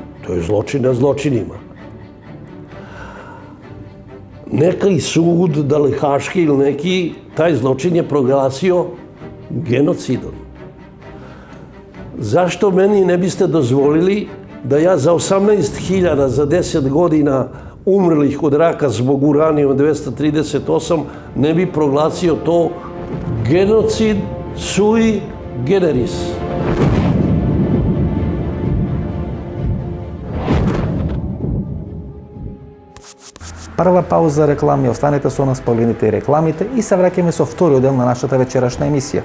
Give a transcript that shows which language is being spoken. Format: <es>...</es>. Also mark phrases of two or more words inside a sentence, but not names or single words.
<sr>To je zločin na zločinima. Neki sud, da li haški ili neki, taj zločin je proglasio genocidom. Zašto meni ne biste dozvolili da ja za 18.000 za 10 godina umrlih od raka zbog uranijuma 238 ne bi proglasio to genocid</sr> <la>sui generis.</la> <mk>Прва пауза за реклами, останете со нас, погледнете и рекламите и се враќаме со вториот дел на нашата вечерашна емисија.</mk>